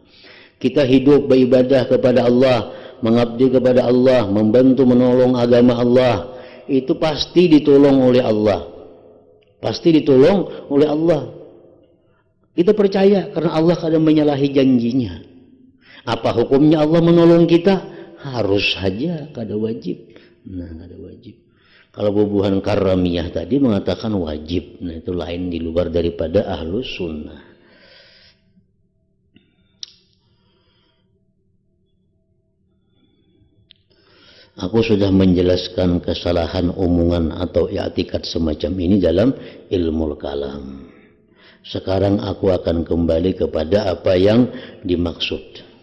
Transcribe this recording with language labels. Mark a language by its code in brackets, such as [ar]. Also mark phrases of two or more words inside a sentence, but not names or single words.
[id] Kita hidup beribadah kepada Allah, mengabdi kepada Allah, membantu menolong agama Allah, itu pasti ditolong oleh Allah. Pasti ditolong oleh Allah. Kita percaya karena Allah kadang menyalahi janjinya. [bjn] Apa hukumnya Allah menolong kita? Harus saja, kada wajib. Nah, kada wajib. Kalau bubuhan Karramiyah tadi mengatakan wajib. [id] Nah, itu lain di luar daripada Ahlus Sunnah. Aku sudah menjelaskan kesalahan omongan atau i'tikad semacam ini dalam ilmu kalam. Sekarang aku akan kembali kepada apa yang dimaksud.